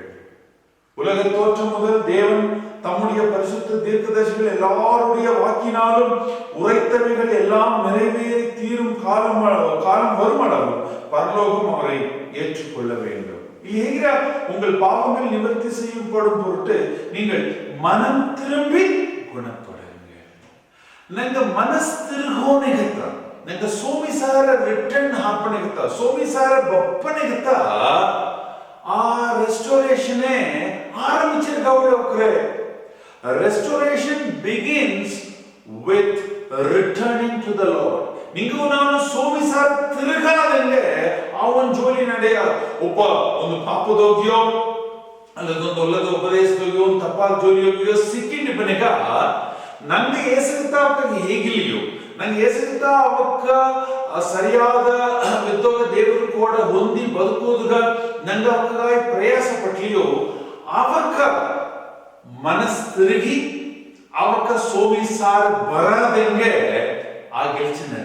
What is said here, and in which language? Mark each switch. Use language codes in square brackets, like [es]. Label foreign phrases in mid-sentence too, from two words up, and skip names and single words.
[ta] உலக தோற்றம் முதல் தேவன் தம்முடைய பரிசுத்த தீர்க்கதரிசிகள் எல்லாருடைய வாக்கினாலும் உரைத்தவைகள் எல்லாம் நிறைவேறி தீரும் காலம் வருமளவும் பரலோகம் அவரை ஏற்றுக்கொள்ள வேண்டும். இல்லையா உங்கள் பாவங்கள் நிவர்த்தி செய்யப்படும் பொருட்டு நீங்கள் மனம் திரும்பி குணப்படுங்க. [bfq] ನಂಗೆ ಮನಸ್ ತಿರುಗೋನೆಗತ್ತ ನಂಗೆ ಸೋಮಿಸಾರ ರಿಟರ್ನ್ ಹಾಪನೆಗತ್ತ ಸೋಮಿಸಾರ ಬಪ್ಪನೆಗತ್ತ ಆ ರೆಸ್ಟೋರೇಷನ್ ಆರಂಭಿಸಿರ್ಗವ್ರೆ. [en] Restoration begins with returning to the Lord. [bfq] ನಿಂಗೂ ನಾನು ಸೋಮಿಸಾರ ತಿರುಗಾದಂಗೆ ಆ ಒಂದು ಜೋಲಿ ನಡೆಯ ಒಬ್ಬ ಒಂದು ಪಾಪದೋಗ್ಯೋ ಅಲ್ಲದೊಂದು ಒಲ್ಲದ ಉಪದೇಶದೋಗ್ಯೋ ಒಂದು ತಪ್ಪಾದ ಜೋಲಿಯೋಗ್ಯೋ ಸಿಕ್ಕಿಂಡಿ ಬನೆಗ ನಂಗೆ ಏಸಗುತ್ತಾ ಅವಕ್ಕೆ ಹೇಗಿಲ್ಲಿಯೋ ನಂಗೆ ಏಸಗುತ್ತಾ ಅವಕ್ಕ ಸರಿಯಾದ ವಿದ್ಯೋಗ ದೇವರು ಕೂಡ ಹೊಂದಿ ಬದುಕೋದುಗ ನಂಗೆ ಅವಕ್ಕಾಗಿ ಪ್ರಯಾಸ ಪಟ್ಲಿಯೋ ಅವಕ್ಕ ಮನಸ್ ತಿರುಗಿ ಅವಕ್ಕ ಸೋಮಿಸಾರ ಬರದಂಗೆ ಆ ಗೆಲ್ಚಿ